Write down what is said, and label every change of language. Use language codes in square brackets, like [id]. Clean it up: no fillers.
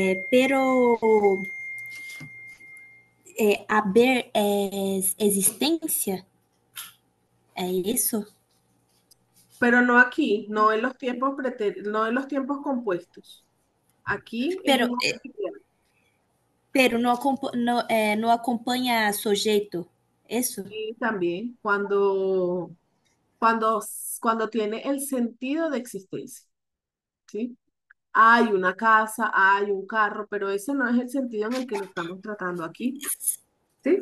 [es] Pero haber [pt] é existência? É isso? [es] Pero no aquí, no en los tiempos no en los tiempos compuestos. Aquí es Pero, en auxiliar. [pt] pero não acompanha sujeito? Isso? [es] Y también cuando, cuando tiene el sentido de existencia, ¿sí? Hay una casa, hay un carro, pero ese no es el sentido en el que lo estamos tratando aquí, ¿sí?